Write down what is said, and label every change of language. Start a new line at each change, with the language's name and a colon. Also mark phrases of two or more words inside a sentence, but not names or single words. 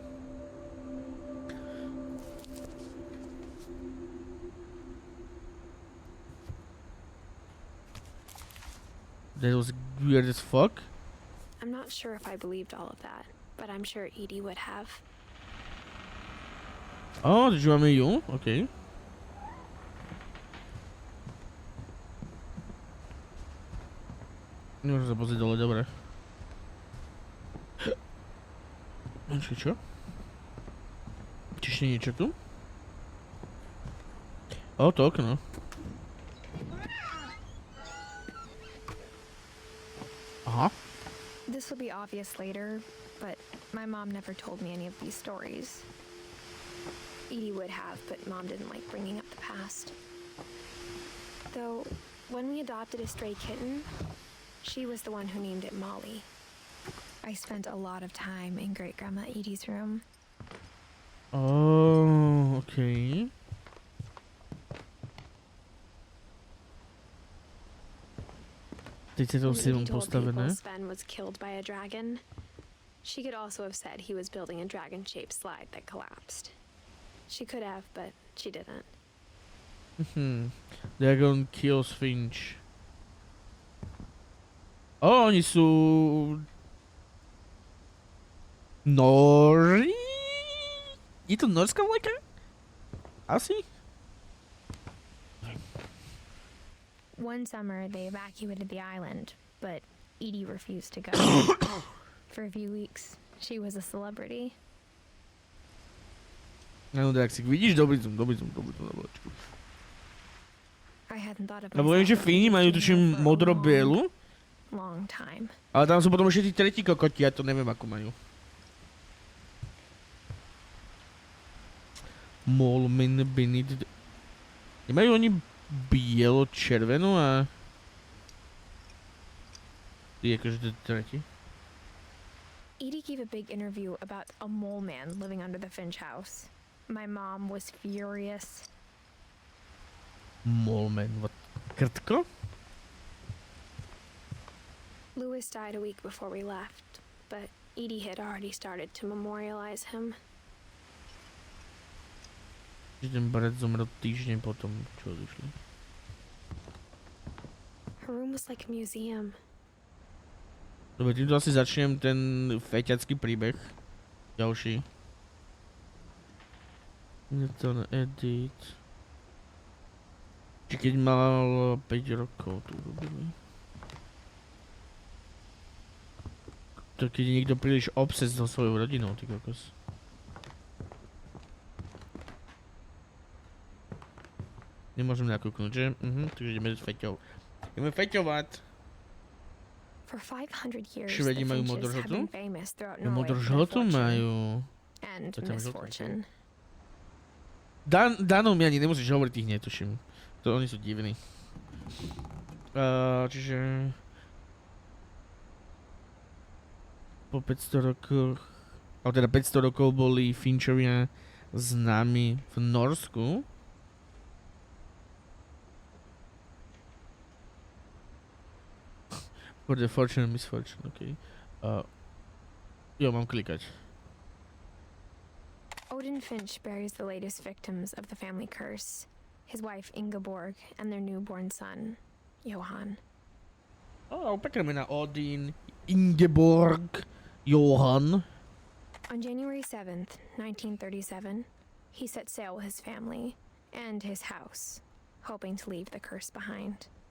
English: That was weird as fuck. I'm not sure if I believed all of that, but I'm sure Edie would have. Oh, did you want me you? Okay.
Slovak: Môžem sa pozrieť dole, dobre. Počkej, čo? Čiže niečo tu? O, to okno. Aha.
English: This will be obvious later, but my mom never told me any of these stories. Edie would have, but Mom didn't like bringing up the past. Though, when we adopted a stray kitten, she was the one who named it Molly. I spent a lot of time in Great-Grandma Edie's room. Oh, okay.
Czech: Teď je to
English: When
Slovak: si
English: Edie told people
Slovak: postavené.
English: Sven was killed by a dragon, she could also have said he was building a dragon-shaped slide that collapsed. She could have, but she didn't. Dragon kills Finch.
Slovak: O, oni sú... Nori? Je to norská vlajka? Asi?
English: One summer, they evacuated the island, but Edie refused to go. For a few weeks, she was a celebrity.
Slovak: Áno, Draxik, vidíš? Dobrý som.
English: I hadn't thought of
Slovak: Lebo viem, že
English: myself
Slovak: Fíni
English: as
Slovak: majú
English: being
Slovak: tuším
English: there for a
Slovak: modro-bielu,
English: long time.
Slovak: ale tam sú potom ešte tí tretí kokoti, ja to neviem ako majú. Molmin, Binit... Nemajú oni bielo-červenú a... Je akože tretí.
English: Edie gave a big interview about a mole man living under the Finch house. My mom was furious.
Slovak: Molman, what? Krtko?
English: Louis died a week before we left, but Edie had already started to memorialize him.
Slovak: Že ten brat zomrel týždeň potom, čo odišli. Her room was like a museum. Dobre, týmto asi začnem ten feťacký príbeh. Ďalší. Je to na Edith. Či keď mal 5 rokov tu robili. To keď je niekto príliš obses so svojou rodinou, ty kokos. Nemôžem nakúknúť, že? Takže ideme s Feťou. Ideme feťovať.
English: For 500 years,
Slovak: Švedi
English: the
Slovak: majú
English: Finches have been
Slovak: modrožltú?
English: famous throughout Norway for their
Slovak: Modrožltú
English: fortune
Slovak: majú.
English: and
Slovak: To tam žltá,
English: misfortune.
Slovak: Danom mi ani nemusíš hovoriť, ich netuším. To oni sú divní. Čiže... Po 500 rokoch... Ale teda 500 rokov boli Finchovia známi v Norsku.
English: For the fortune and misfortune,
Slovak: okej. Jo, mám klikať.
English: Odin Finch buries the latest victims of the family curse, his wife Ingeborg and their newborn son, Johan.
Slovak: Pekné mená. Odin, Ingeborg, Johan.
English: On January 7th, 1937, he set sail with his family and his house, hoping to leave the curse behind.